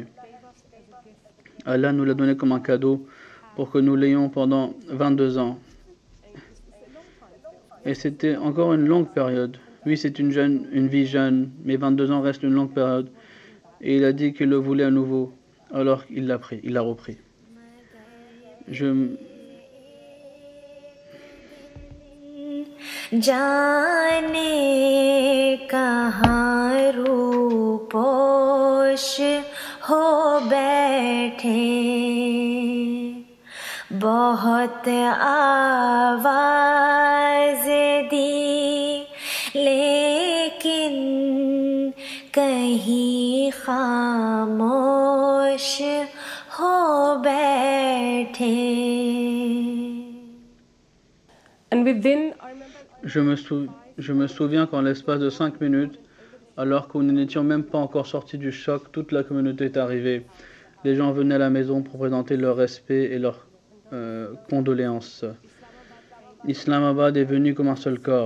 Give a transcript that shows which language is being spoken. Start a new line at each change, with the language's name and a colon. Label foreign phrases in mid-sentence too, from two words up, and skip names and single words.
French: Allah nous l'a donné comme un cadeau pour que nous l'ayons pendant 22 ans. Et c'était encore une longue période. Oui, c'est une vie jeune, mais 22 ans reste une longue période. Et il a dit qu'il le voulait à nouveau. Alors il l'a repris.
Urdu: جانے کہاں روپوش ہو بیٹھے بہت آواز دی لیکن کہیں خاموش ہو بیٹھے.
English: And within, I remember,
French: Je me souviens qu'en l'espace de 5 minutes, alors que nous n'étions même pas encore sortis du choc, toute la communauté est arrivée. Les gens venaient à la maison pour présenter leur respect et leurs condoléances. Islamabad est venu comme un seul corps.